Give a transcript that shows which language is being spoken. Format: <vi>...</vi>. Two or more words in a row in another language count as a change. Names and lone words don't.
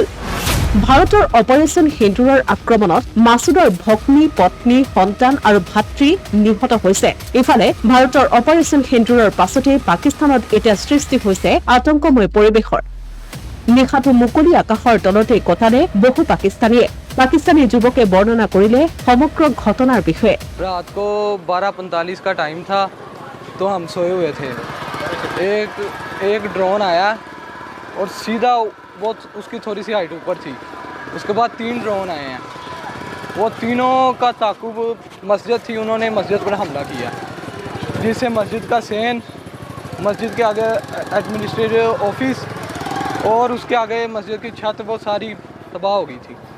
<as>ভাৰতৰ অপাৰেচন সিন্দুৰৰ আক্ৰমণত মাছুদৰ ভগ্নী, পত্নী, সন্তান আৰু ভাতৃ নিহত হৈছে। ইফালে ভাৰতৰ অপাৰেচন সিন্দুৰৰ পাছতেই পাকিস্তানত এতিয়া সৃষ্টি হৈছে আতংকময় পৰিৱেশৰ। নিশাটো মুকলি আকাশৰ তলতেই কটালে বহু পাকিস্তানীয়ে। পাকিস্তানী যুৱকে বৰ্ণনা কৰিলে সমগ্ৰ ঘটনাৰ বিষয়ে।</as> <hi>रात को 12:45 का टाइम था तो हम सोए हुए थे। एक ड्रोन आया और सीधा वो उसकी थोड़ी सी हाइट ऊपर थी। उसके बाद 3 ड्रोन आए हैं। वो तीनों का ताकुब मस्जिद थी, उन्होंने मस्जिद पर हमला किया, जिससे मस्जिद का सेन, मस्जिद के आगे</hi> <en>administrative office</en> <hi>और उसके आगे मस्जिद की छत वो सारी तबाह हो गई थी।</hi>